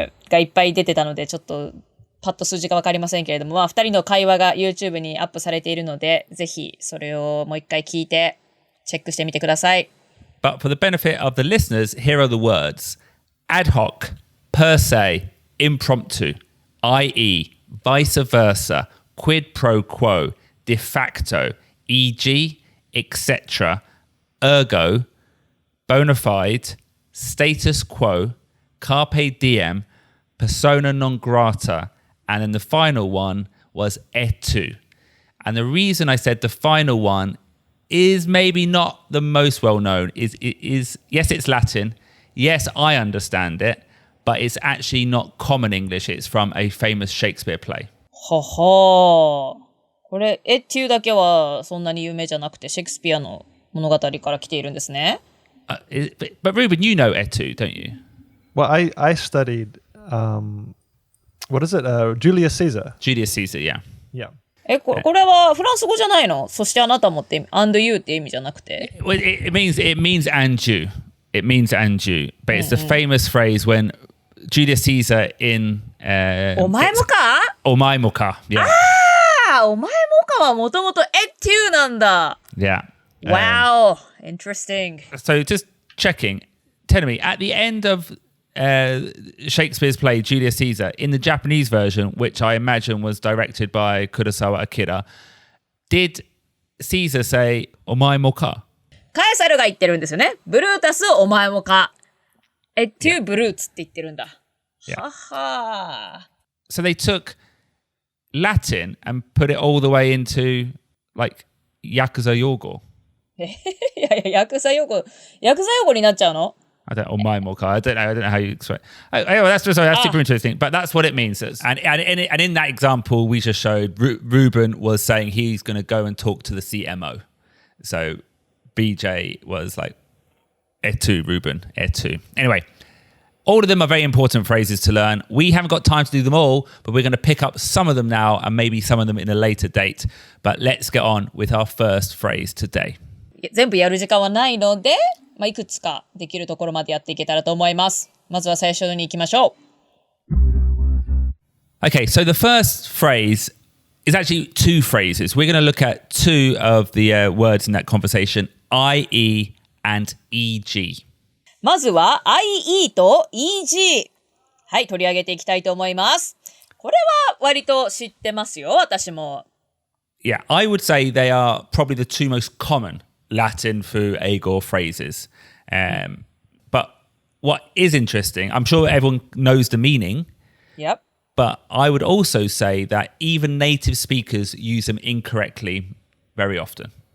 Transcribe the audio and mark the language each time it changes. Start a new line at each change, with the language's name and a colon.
Japanese: がいっぱい出てたので、ちょっと、パッと数字がわかりませんけれども、まあ、二人の会話が YouTube にアップされているので、ぜひそれをもう一回聞いて、チェックしてみてください。
English: But for the benefit of the listeners, here are the words. Ad hoc, per se, impromptu, i.e., vice versa, quid pro quo, de facto, e.g., etc., ergo, bona fide, status quo, carpe diem, persona non grata, and then the final one was etu. And the reason I said the final one is maybe not the most well known. Is yes, it's Latin. Yes, I understand it, but it's actually not common English. It's from a famous Shakespeare play. ははー。
Japanese: これ、etu だけはそんなに有名じゃなくて、シェイクスピアの物語から来ているんですね。
English: But Ruben, you know etu, don't you? Well, I studied, what is it? Julius Caesar. Julius Caesar, yeah. Yeah.
Japanese: これはフランス語じゃないの？そしてあなたもって、
English: and you
Japanese: って意味じゃなくて。
English: Well, it means and you. It means and you. But it's the famous phrase when Julius Caesar in...
Japanese: お前もか？お前もか. Yeah. おお前もかはもともとetuなんだ。
English: Yeah. Wow. Interesting. So just checking. Tell me, at the end of Shakespeare's play Julius Caesar, in the Japanese version, which I imagine was directed by Kurosawa Akira, did Caesar say,
Japanese: お前もか? カエサルが言ってるんですよね。ブルータスお前もか。etu ブルーツって言ってるんだ。はは。
English: So they took Latin and put it all the way into like Yakuza Yogo.
Japanese: いやいや、ヤクザ用語になっちゃうの？
English: I don't know how you explain. That's super interesting. But that's what it means. And in that example we just showed, Ruben was saying he's going to go and talk to the CMO. So BJ was like, etu, Ruben, etu. Anyway, all of them are very important phrases to learn. We haven't got time to do them all, but we're going to pick up some of them now and maybe some of them in a later date. But let's get on with our first phrase today.
Japanese: 全部やる時間はないので、いくつかできるところまでやっていけたらと思います。まずは最初に行きましょう。
English: Okay, so the first phrase is actually two phrases. We're going to look at two of the words in that conversation, i.e. and e.g.
Japanese: まずは i.e. と e.g. はい、取り上げていきたいと思います。これは割と知ってますよ、私も。
English: Yeah, I would say they are probably the two most common Latin fu ego phrases. But what is interesting, I'm sure everyone knows the meaning. Yep. But I would also say that even native speakers use them incorrectly very often.